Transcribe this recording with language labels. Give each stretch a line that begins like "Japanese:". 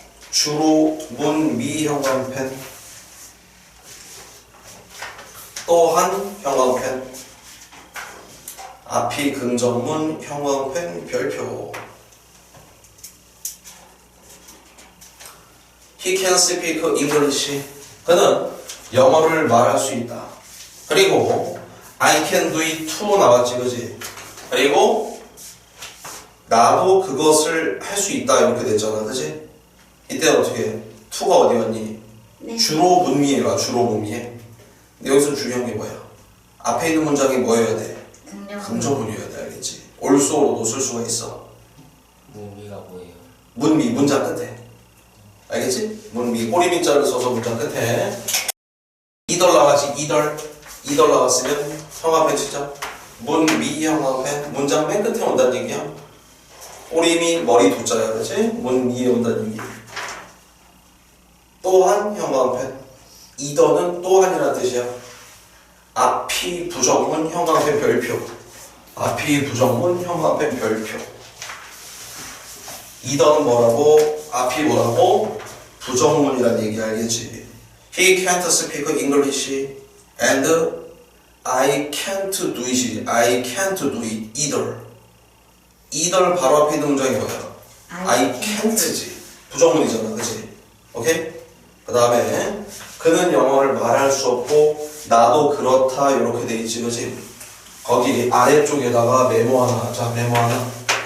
Korean: 주로 문 미 형광펜, 또한 형광펜, 앞이 긍정문 형광펜 별표.
English: He can speak English.
Korean: 그는 영어를 말할 수 있다. 그리고
English: I can do it too
Korean: 나왔지, 그지? 그리고 나도 그것을 할 수 있다 이렇게 됐잖아, 그지? 이때 어떻게 해? to가 어디 갔니? 네. 주로 문미에 가, 주로 문미에. 근데 여기서 중요한 게 뭐야? 앞에 있는 문장이 뭐여야 돼? 긍정문이어야 돼, 알겠지? olso로도 쓸 수가 있어. 의미가 뭐예요? 문미, 문장 끝에. 알겠지? 문미 꼬리민자를 써서 문장 끝에 이덜 나가지. 이덜 나갔으면 형광펜 치자. 문미 형광펜 문장 맨 끝에 온다는 얘기야. 꼬리미 머리 두자야, 그렇지? 문미에 온다는 얘기. 또한 형광펜. 이더는 또한이라는 뜻이야. 앞이 부정문 형광펜 별표. 앞이 부정문 형광펜 별표. 이더는 뭐라고? 앞이 뭐라고? 부정문이라는 얘기 알겠지?
English: He can't speak English and I can't do it. I can't do it either.
Korean: either 바로 앞에 있는 문장이 뭐야? I can't지. 부정문이잖아, 그치? 오케이? 그 다음에 그는 영어를 말할 수 없고 나도 그렇다 이렇게 돼 있지, 그치? 거기 아래쪽에다가 메모 하나. 자, 메모 하나.